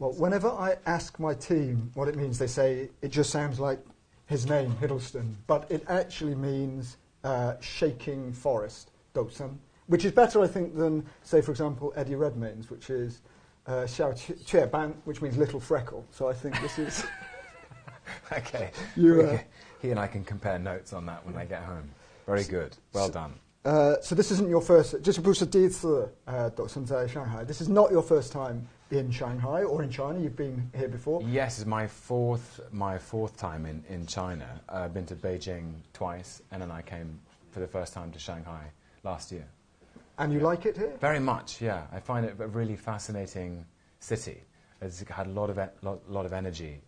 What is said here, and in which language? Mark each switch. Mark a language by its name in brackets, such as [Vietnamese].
[English] Well, whenever I ask my team what it means, they say it just sounds like his name, Hiddleston, but it actually means shaking forest, Dousun, which is better, I think, than, say, for example, Eddie Redmayne's, which is Xiao Qie Ban, which means little freckle. So I think this is... Okay. He and I can compare notes on that when I get home. Very good. Well done. So this isn't your first... [Chinese] 这是不是第一次抖森在 Shanghai. [English] This is not your first time in Shanghai or in China. You've been here before. Yes, it's my fourth time in China. I've been to Beijing twice, and then I came for the first time to Shanghai last year. And you like it here? Very much, yeah. I find it a really fascinating city. It's had a lot of energy.